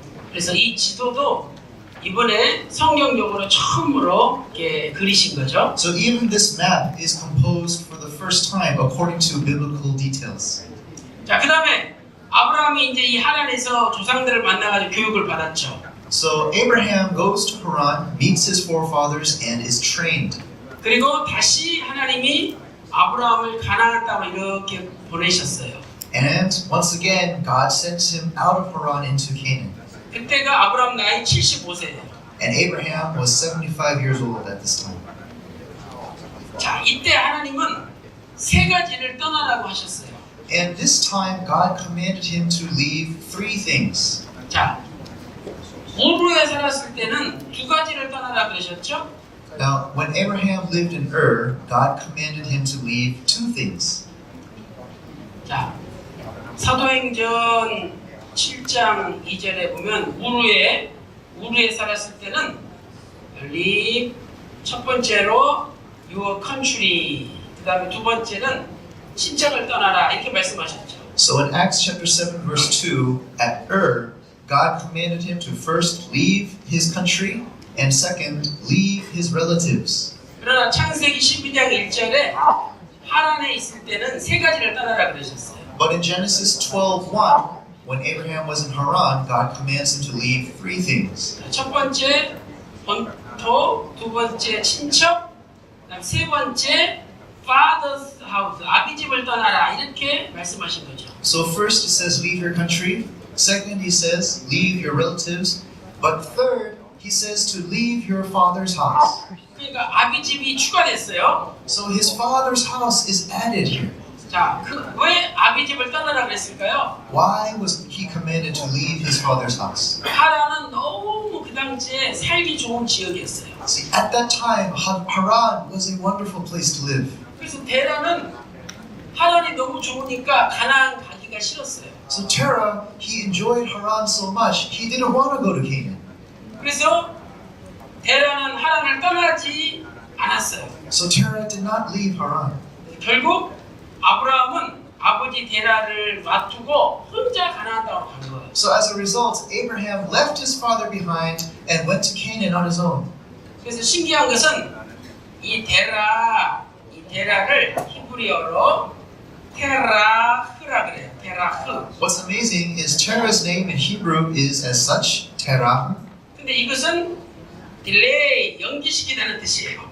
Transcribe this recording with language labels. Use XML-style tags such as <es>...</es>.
<ko>그래서 이 지도도 이번에 성경적으로 처음으로 이렇게 그리신 거죠.</ko> <en>So even this map is composed for the first time according to biblical details.</en> <ko>자, 그 다음에 아브라함이 이제 이 하란에서 조상들을 만나가지고 교육을 받았죠.</ko> <en>So Abraham goes to Haran, meets his forefathers, and is trained.</en> <ko>그리고 다시 하나님이 아브라함을 가나안 땅으로 이렇게 보내셨어요.</ko> <en>And once again, God sends him out of Haran into Canaan.</en> <ko>그때가 아브라함 나이 75세예요.</ko> <en>And Abraham was 75 years old at this time.</en> <ko>자, 이때 하나님은 세 가지를 떠나라고 하셨어요.</ko> <en>And this time, God commanded him to leave three things.</en> <ko>자, 우르에 살았을 때는 두 가지를 떠나라 그러셨죠?</ko> <en>Now, when Abraham lived in Ur, God commanded him to leave two things.</en> <ko>자, 사도행전 7장 2절에 보면 우르에 살았을 때는</ko> <en>leave</en> <ko>첫 번째로</ko> <en>your country</en> <ko>그 다음에 두 번째는 친척을 떠나라 이렇게 말씀하셨죠.</ko> <en>So in Acts chapter 7 verse 2, at Ur, God commanded him to first leave his country and second, leave his relatives.</en> <ko>그러나 창세기 12장 1절에 하란에 있을 때는 세 가지를 떠나라 그러셨어요.</ko> <en>But in Genesis 12:1, when Abraham was in Haran, God commands him to leave three things.</en> <ko>첫 번째 본토, 두 번째 친척, 그다음 세 번째</ko> <en>father's house,</en> <ko>아비 집을 떠나라 이렇게 말씀하신 거죠.</ko> <en>So first he says leave your country, second he says leave your relatives, but third he says to leave your father's house.</en> <ko>그러니까 아비 집이 추가됐어요.</ko> <en>So his father's house is added here.</en> <ko>자, 왜 아비 집을 떠나라 그랬을까요?</ko> <en>Why was he commanded to leave his father's house?</en> <ko>하란은 너무 그 당시에 살기 좋은 지역이었어요.</ko> <en>See, at that time, Haran was a wonderful place to live.</en> <ko>그래서 데라는 하란이 너무 좋으니까 가나안 가기가 싫었어요.</ko> <en>So Terah, he enjoyed Haran so much, he didn't want to go to Canaan.</en> <ko>그래서 데라는 하란을 떠나지 않았어요.</ko> <en>So Terah did not leave Haran.</en> <ko>결국 아브라함은 아버지 데라를 놔두고 혼자 가나안 땅으로 간 거예요.</ko> <en>So as a result, Abraham left his father behind and went to Canaan on his own.</en> <ko>그래서 신기한 것은 이 데라를 히브리어로 테라흐라 그래요. 테라흐.</ko> <en>What's amazing is Terah's name in Hebrew is as such, Terah.</en> <ko>근데 이것은 딜레이, 연기시키다는 뜻이에요.</ko>